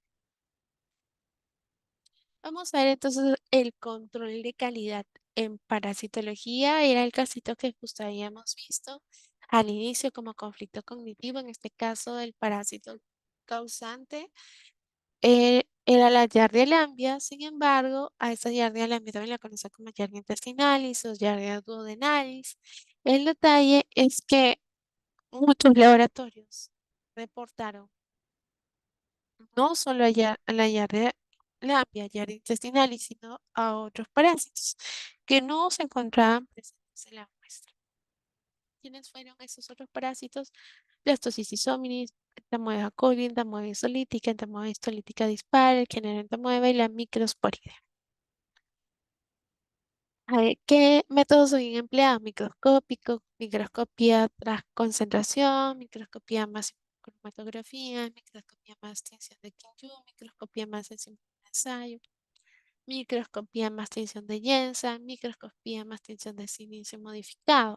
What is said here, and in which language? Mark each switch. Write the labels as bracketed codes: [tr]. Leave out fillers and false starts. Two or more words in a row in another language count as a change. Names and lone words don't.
[es] Vamos a ver entonces el control de calidad en parasitología. Era el casito que justo habíamos visto al inicio como conflicto cognitivo, en este caso el parásito causante era la Giardia lambia. Sin embargo, a esta Giardia lambia también la conocen como Giardia intestinalis o Giardia duodenalis. El detalle es que muchos laboratorios reportaron no solo a la Giardia lambia intestinalis, sino a otros parásitos que no se encontraban presentes en la muestra. ¿Quiénes fueron esos otros parásitos? Blastocystis hominis, Entamoeba coli, Entamoeba histolítica, Entamoeba histolítica dispar, el género Entamoeba y la microsporida. A ver, ¿qué métodos son empleados? Microscópico, microscopía tras concentración, microscopía más cromatografía, microscopía más tinción de Kinju, microscopía más enzimas de ensayo, microscopía más tinción de Jensen, microscopía más tinción de silicio modificado.